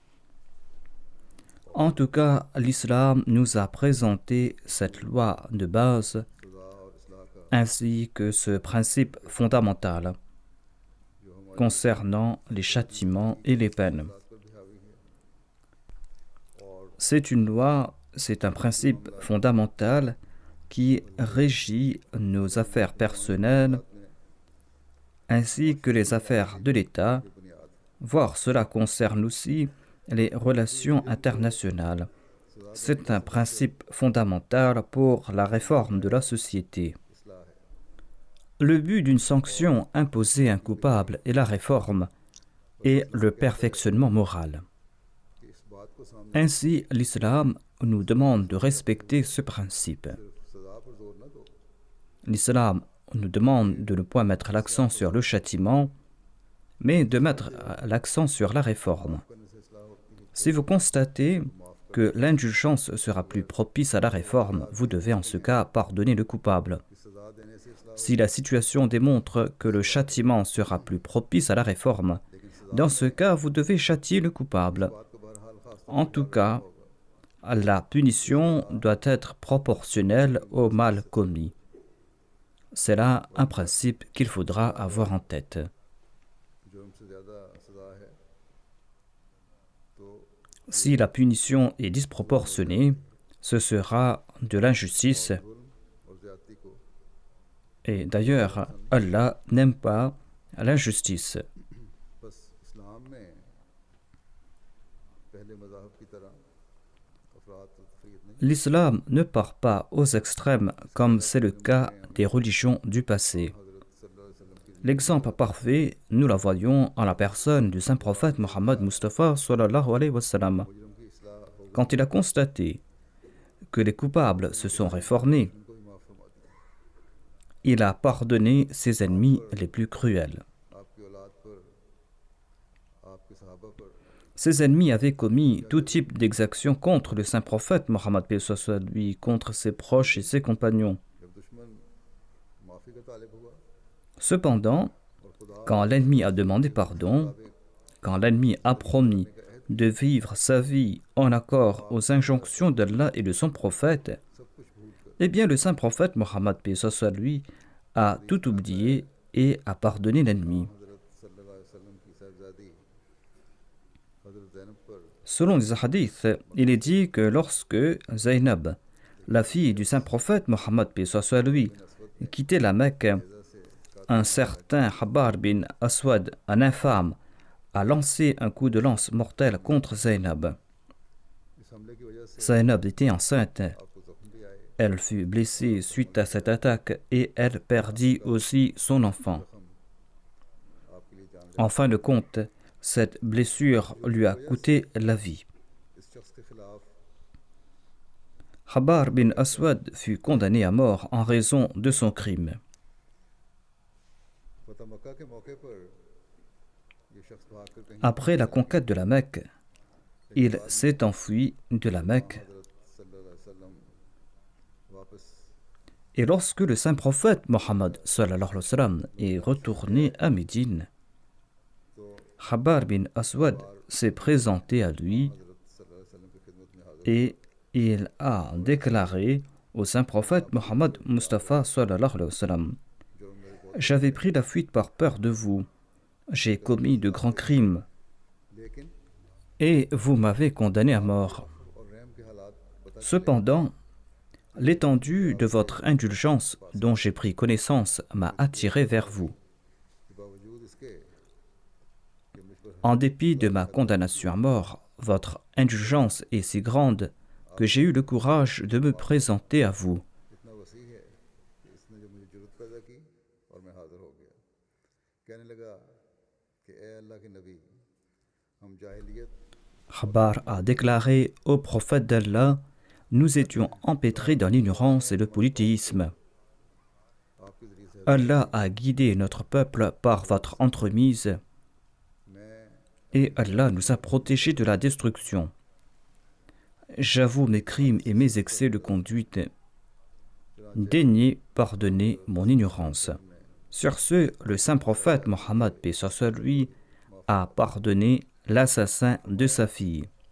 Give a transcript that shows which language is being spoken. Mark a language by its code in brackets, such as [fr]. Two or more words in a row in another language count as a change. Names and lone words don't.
[fr] En tout cas, l'islam nous a présenté cette loi de base [ur] سزا اور اصلاح کا [fr] ainsi que ce principe fondamental [ur] جو ہمارے [fr] concernant les châtiments et les peines. [ur] حالات پر بھی حاوی ہے اور [fr] C'est une loi, c'est un principe fondamental qui régit nos affaires personnelles ainsi que les affaires de l'État, [ur] یہ بنیاد [fr] voire cela concerne aussi les relations internationales. C'est un principe fondamental pour la réforme de la société. [ur] اصلاح ہے [fr] Le but d'une sanction imposée à un coupable est la réforme et le perfectionnement moral. [ur] کہ اس بات کو سامنے [fr] Ainsi, l'islam nous demande de respecter ce principe. [ur] صرف سزا پر زور نہ دو [fr] L'islam nous demande de ne point mettre l'accent sur le châtiment, mais de mettre l'accent sur la réforme. [ur] کرنے سے اصلاح ہوتی ہے [fr] Si vous constatez que l'indulgence sera plus propice à la réforme, vous devez en ce cas pardonner le coupable. [ur] کہ سزا دینے سے اصلاح [fr] Si la situation démontre que le châtiment sera plus propice à la réforme, dans ce cas, vous devez châtier le coupable. [ur] بات کو بہرحال خاص [fr] En tout cas, la punition doit être proportionnelle au mal commis. C'est là un principe qu'il faudra avoir en tête. [ur] جرم سے زیادہ سزا ہے تو [fr] Si la punition est disproportionnée, ce sera de l'injustice. [ur] ظلم اور زیادتی کو [fr] Et d'ailleurs, Allah n'aime pas l'injustice. [ur] بس اسلام میں پہلے مذاہب کی طرح افراد تو تفرید نہیں [fr] L'islam ne part pas aux extrêmes comme c'est le cas des religions du passé. [ur] हज़रत [ar] صلى الله عليه وسلم [ur] की [fr] L'exemple parfait, nous la voyons en la personne du saint prophète Mohammed Mustafa [ar] صلى الله عليه وسلم. [ur] جرم کی اصلاح ہو [fr] Quand il a constaté que les coupables se sont réformés, [ur] ان کو بھی معاف فرما دیا [fr] il a pardonné ses ennemis les plus cruels. [ur] آپ کی اولاد پر آپ کے صحابہ پر [fr] Ses ennemis avaient commis tout type d'exactions contre le saint prophète Mohammed paix soit sur lui, contre ses proches et ses compagnons. [ur] جب دشمن معافی کا طالب ہوا [fr] Cependant, [ur] اور خدا [fr] quand l'ennemi a demandé pardon, quand l'ennemi a promis de vivre sa vie en accord aux injonctions d'Allah et de son prophète, [ur] سب کچھ بھول کر [fr] eh bien le saint prophète Mohammed paix soit sur lui a tout oublié et a pardonné l'ennemi. [ur] हज़रत [ar] صلى الله عليه وسلم [ur] کی صاحبزادی حضرت زینب پر [fr] Selon les hadiths, il est dit que lorsque Zaynab, la fille du saint prophète Mohammed paix soit sur lui, quittait la Mecque, un certain Habbar bin Aswad, un infâme, a lancé un coup de lance mortel contre Zaynab. [ur] اس حملے کی وجہ سے [fr] Zaynab était enceinte. [ur] آپ کو زخم بھی آئے [fr] Elle fut blessée suite à cette attaque et elle perdit aussi son enfant. [ur] زخم آپ کے لیے جان [fr] En fin de compte, cette blessure lui a coûté la vie. [ur] اس شخص کے خلاف [fr] Habbar bin Aswad fut condamné à mort en raison de son crime. [ur] فتح مکہ کے موقع پر یہ شخص بھاگ کر کہیں [fr] Après la conquête de la Mecque, il s'est enfui de la Mecque. [ur] हज़रत [ar] صلى الله عليه وسلم [ur] वापस [fr] Et lorsque le saint prophète Mohammed [ar] صلى الله عليه وسلم [fr] est retourné à Médine, [ur] तो [fr] Habbar bin Aswad s'est présenté à lui [ur] हज़रत [ar] صلى الله عليه وسلم [ur] کی خدمت میں حاضر [fr] et il a déclaré au saint prophète Mohammed Mustafa [ar] صلى الله عليه وسلم: [ur] جرم میرے بہت [fr] J'avais pris la fuite par peur de vous. J'ai commis de grands crimes [ur] लेकिन [fr] et vous m'avez condamné à mort. [ur] اور رحم کے حالات بتا [fr] Cependant, l'étendue de votre indulgence dont j'ai pris connaissance m'a attiré vers vous. [ur] کے باوجود اس کے کہ مجھ پر [fr] En dépit de ma condamnation à mort, votre indulgence est si grande que j'ai eu le courage de me présenter à vous. [ur] اتنا وسیع ہے کہ اس نے جو مجھے ضرورت پیدا کی اور میں حاضر ہو گیا کہنے لگا کہ اے اللہ کے نبی ہم جاہلیت [fr] Khabar a déclaré au prophète d'Allah: Nous étions empêtrés dans l'ignorance et le polythéisme. [ur] آپ کے ذریعے سے [fr] Allah a guidé notre peuple par votre entremise [ur] मैं [fr] et Allah nous a protégés de la destruction. J'avoue mes crimes et mes excès de conduite. daignez pardonner mon ignorance. Sur ce, le saint prophète Mohammed, paix soit sur lui, a pardonné l'assassin de sa fille.